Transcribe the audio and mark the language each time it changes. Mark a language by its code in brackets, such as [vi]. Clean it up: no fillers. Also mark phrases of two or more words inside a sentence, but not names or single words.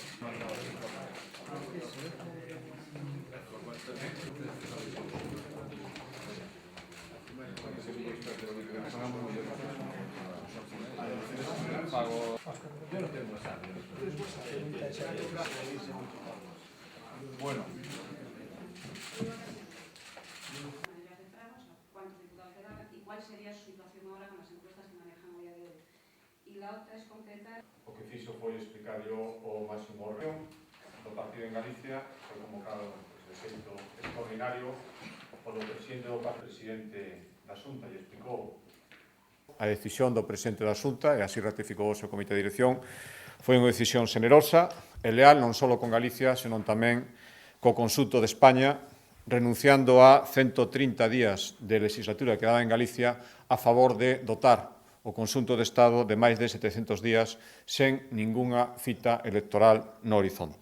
[es] Yo no tengo esa. Bueno. ¿Cuántos diputados quedaban y cuál sería su situación ahora con las encuestas que manejan hoy a día de hoy? Y la otra es concretar. [gl] O que fixo foi explicar yo o máximo órgano do partido en Galicia, foi convocado de xeito extraordinario polo presidente da Xunta e explicou a decisión do presidente da Xunta e así ratificou o seu comité de dirección. Foi unha decisión xenerosa e leal non só con Galicia, senón tamén co conxunto de España, renunciando a 130 días de legislatura que daba en Galicia a favor de dotar o conxunto de Estado de máis de 700 días sen ningunha cita electoral no horizonte.